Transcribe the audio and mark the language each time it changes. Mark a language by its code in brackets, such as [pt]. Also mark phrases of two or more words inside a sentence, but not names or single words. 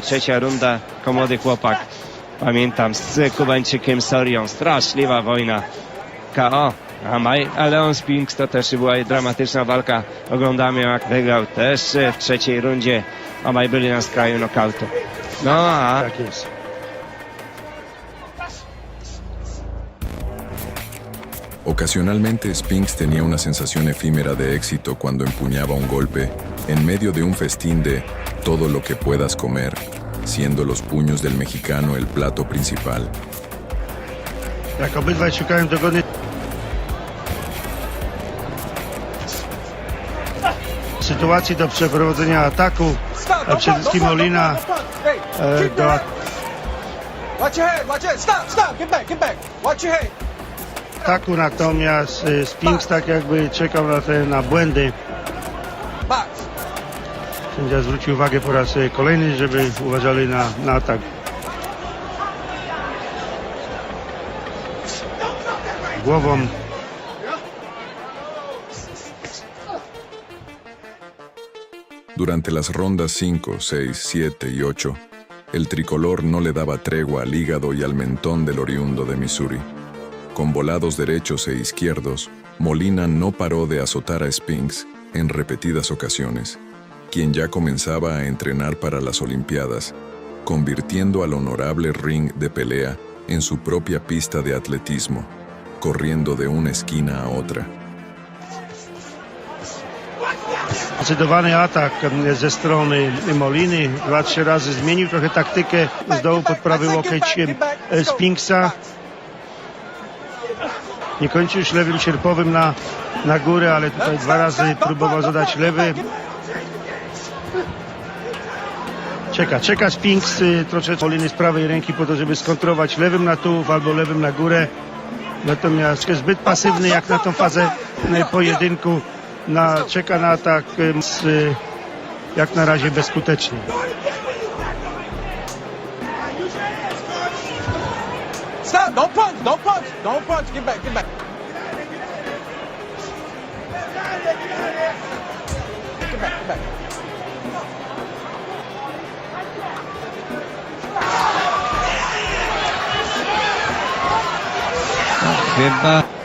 [pl] Trzecia runda, młody chłopak. Pamiętam z Kubańczykiem Sorią. Straszliwa wojna. KO. A Leon Spinks to też była dramatyczna walka. Oglądamy jak wygrał też w trzeciej rundzie. Obaj byli na skraju nokautu. No a... Tak jest. [es] Ocasionalmente Spinks tenía una sensación efímera de éxito cuando empuñaba un golpe en medio de un festín de todo lo que puedas comer, siendo los puños del mexicano el plato principal. [pl] Jak obydwaj szukają dogody sytuacji do przeprowadzenia ataku, a przede wszystkim Molina do ataku, natomiast Spinks tak jakby czekał na błędy. Sędzia zwrócił uwagę po raz kolejny, żeby uważali na atak. Głową. [es] Durante las rondas 5, 6, 7 y 8, el tricolor no le daba tregua al hígado y al mentón del oriundo de Missouri. Con volados derechos e izquierdos, Molina no paró de azotar a Spinks en repetidas ocasiones, quien ya comenzaba a entrenar para las Olimpiadas, convirtiendo al honorable ring de pelea en su propia pista de atletismo, corriendo de una esquina a otra. [pl] Zdecydowany atak ze strony Moliny. 2-3 razy zmienił trochę taktykę. Z dołu pod prawy łokieć Spinksa. Nie kończy już lewym sierpowym na górę, ale tutaj 2 razy próbował zadać lewy. Czeka Spinks troszeczkę Moliny z prawej ręki po to, żeby skontrować lewym na tułów albo lewym na górę. Natomiast zbyt pasywny jak na tą fazę pojedynku. Czeka na atak jak na razie bezskutecznie. [en] Stop! Don't punch! Don't punch! Don't punch! Get back! Get back! Get back! Get back! [pl] Chyba...